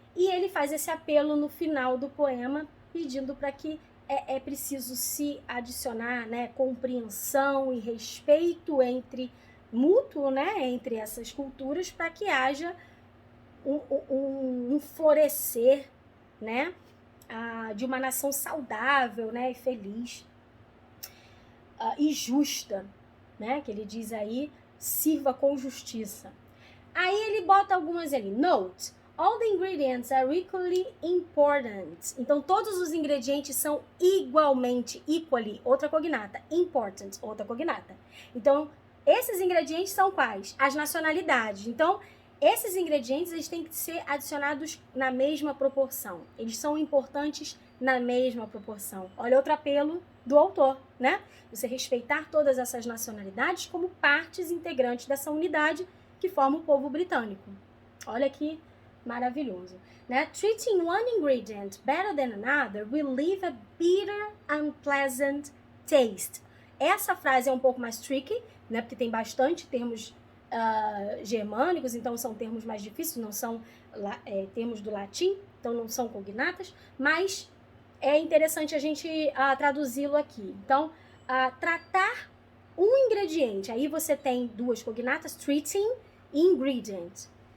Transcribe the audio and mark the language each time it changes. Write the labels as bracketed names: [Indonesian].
[Portuguese] E ele faz esse apelo no final do poema, pedindo para que é preciso se adicionar, né, compreensão e respeito mútuo, né, entre essas culturas, para que haja um florescer, né, de uma nação saudável, né, e feliz e justa, né, que ele diz aí, sirva com justiça. Aí ele bota algumas ali. [English] Note, all the ingredients are equally important. [Portuguese] Então, todos os ingredientes são igualmente, equally, outra cognata. Important, outra cognata. Então, esses ingredientes são quais? As nacionalidades. Então, esses ingredientes eles têm que ser adicionados na mesma proporção. Eles são importantes na mesma proporção. Olha outro apelo do autor, né? Você respeitar todas essas nacionalidades como partes integrantes dessa unidade que forma o povo britânico. Olha que maravilhoso, né? [English] Treating one ingredient better than another will leave a bitter, unpleasant taste. [Portuguese] Essa frase é um pouco mais tricky, né? Porque tem bastante termos germânicos, então são termos mais difíceis, não são termos do latim, então não são cognatas, mas é interessante a gente traduzi-lo aqui. Então, tratar um ingrediente, aí você tem duas cognatas, treating e ingredient.